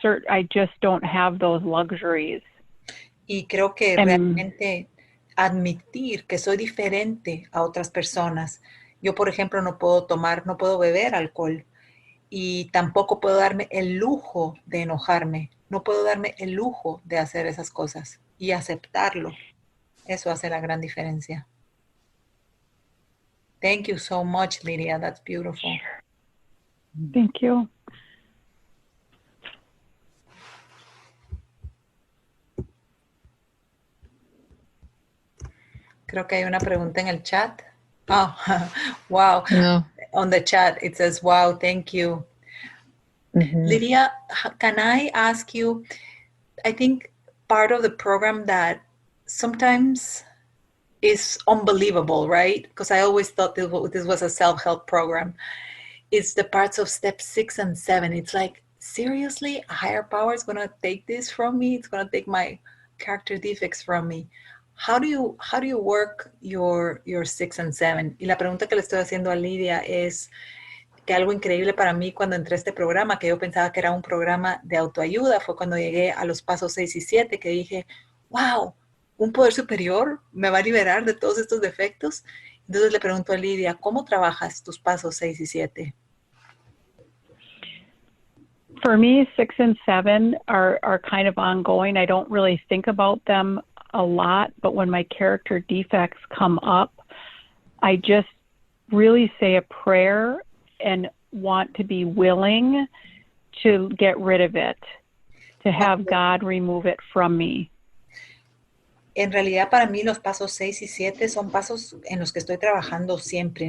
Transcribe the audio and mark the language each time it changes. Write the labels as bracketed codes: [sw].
[en] I just don't have those luxuries. [es] Y creo que realmente admitir que soy diferente a otras personas. Yo, por ejemplo, no puedo beber alcohol y tampoco puedo darme el lujo de enojarme. No puedo darme el lujo de hacer esas cosas y aceptarlo. Eso hace la gran diferencia. [en] Thank you so much, Lydia. That's beautiful. Thank you. [es] Creo que hay una pregunta en el chat. [en] Oh, wow. No. On the chat, it says, wow, thank you. Mm-hmm. Lydia, can I ask you, I think part of the program that sometimes is unbelievable, right? Because I always thought this was a self-help program. It's the parts of step 6 and 7. It's like, seriously, a higher power is going to take this from me? It's going to take my character defects from me. How do you work your 6 and 7? [es] Y la pregunta que le estoy haciendo a Lydia es que algo increíble para mí cuando entré a este programa, que yo pensaba que era un programa de autoayuda, fue cuando llegué a los pasos 6 y 7, que dije, wow, un poder superior me va a liberar de todos estos defectos. Entonces le pregunto a Lydia, ¿cómo trabajas tus pasos 6 y 7? [en] For me, 6 and 7 are kind of ongoing. I don't really think about them a lot, but when my character defects come up, I just really say a prayer and want to be willing to get rid of it, to have God remove it from me. [es] En realidad para mí los pasos 6 y 7 son pasos en los que estoy trabajando siempre.